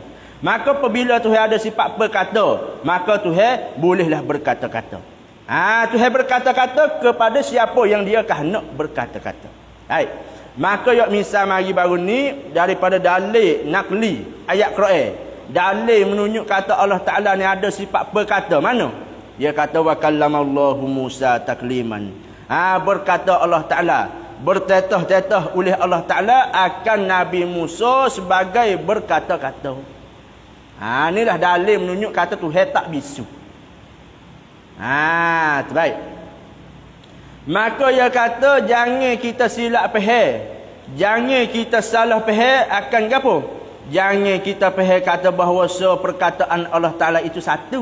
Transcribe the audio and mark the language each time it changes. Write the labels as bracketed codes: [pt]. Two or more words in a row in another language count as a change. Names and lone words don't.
[ms] Maka apabila Tuhan ada sifat perkata, maka Tuhan bolehlah berkata-kata. Tuhan berkata-kata kepada siapa yang dia nak berkata-kata. Baik. Maka misal mari baru ni daripada dalil nakli ayat Quran. dalil menunjuk kata Allah Ta'ala ni ada sifat berkata. Mana? Dia kata [ar] وكلم الله موسى تكليما. [ms] Berkata Allah Ta'ala, bertetah-tetah oleh Allah Ta'ala akan Nabi Musa sebagai berkata-kata. Inilah dalil menunjuk kata Tuhan tak bisu. Terbaik. Maka dia kata jangan kita silap faham. Jangan kita salah faham akan apa? Jangan kita faham kata bahawa perkataan Allah Ta'ala itu satu.